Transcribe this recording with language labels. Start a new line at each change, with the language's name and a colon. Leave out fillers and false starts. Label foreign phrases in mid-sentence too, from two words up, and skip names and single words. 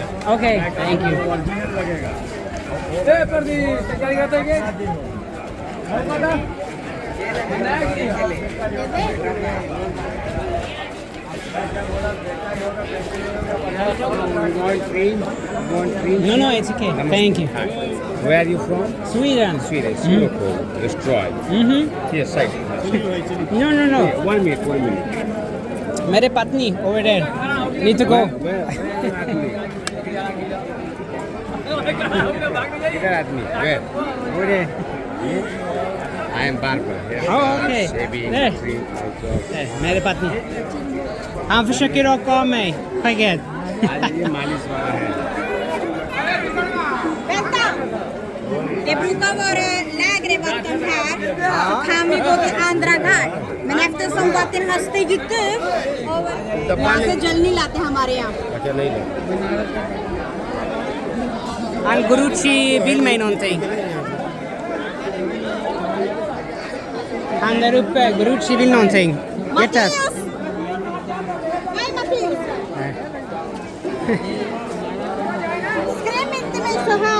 English: Okay, thank you. No, it's okay. Thank you. Where are you from? Sweden. Sweden. Singapore. Let's try. Here, side. No. 1 minute, 1 minute.
Hindi: मेरे पत्नी
English: over there. Need to go. Where? Where आदमी? Where? Over there. I am barber. Here. Oh, okay. Shaving, There. trim, also.
Hindi: मेरे पत्नी.
Swedish: Han försöker raka av mig skägget.
Hindi: आज ये मालिश वाला है.
Swedish: Vänta! Det brukar vara lägre vatten här, så kan vi gå till andra घाट. Men eftersom vatten har stigit upp, och
Hindi: यहाँ से जल नहीं लाते हमारे यहाँ. अच्छा नहीं ले.
Swedish: Han Gurucci vill mig någonting. Han där uppe, Gurucci vill någonting. Hjärtat. Mattias! Hej Mattias! Skräm inte mig så här!